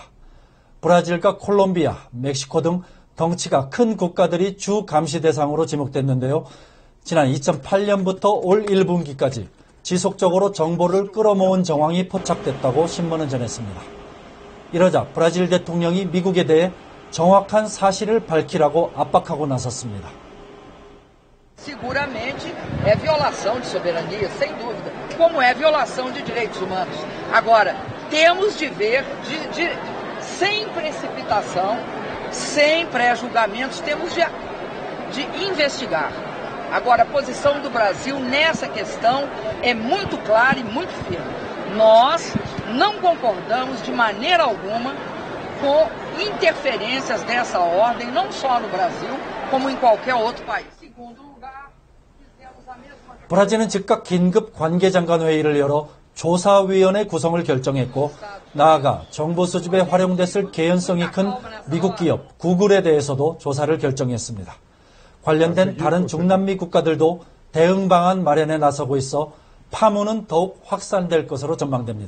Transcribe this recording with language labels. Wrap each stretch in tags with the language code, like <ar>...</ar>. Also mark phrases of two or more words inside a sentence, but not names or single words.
<ko>브라질과 콜롬비아, 멕시코 등 덩치가 큰 국가들이 주 감시 대상으로 지목됐는데요. 지난 2008년부터 올 1분기까지 지속적으로 정보를 끌어모은 정황이 포착됐다고 신문은 전했습니다. 이러자 브라질 대통령이 미국에 대해 정확한 사실을 밝히라고 압박하고 나섰습니다.</ko> <pt>Seguramente é violação de soberania, sem dúvida, como é violação de direitos humanos. Agora, temos de ver, sem precipitação, sem pré-julgamentos, temos de investigar. Agora, a posição do Brasil nessa questão é muito clara e muito firme. Nós não concordamos de maneira alguma com interferências dessa ordem, não só no Brasil, como em qualquer outro país.</pt> <ko>브라질은 즉각 긴급 관계장관 회의를 열어 조사위원회 구성을 결정했고 나아가 정보 수집에 활용됐을 개연성이 큰 미국 기업 구글에 대해서도 조사를 결정했습니다. 관련된 다른 중남미 국가들도 대응 방안 마련에 나서고 있어 파문은 더욱 확산될 것으로 전망됩니다.</ko>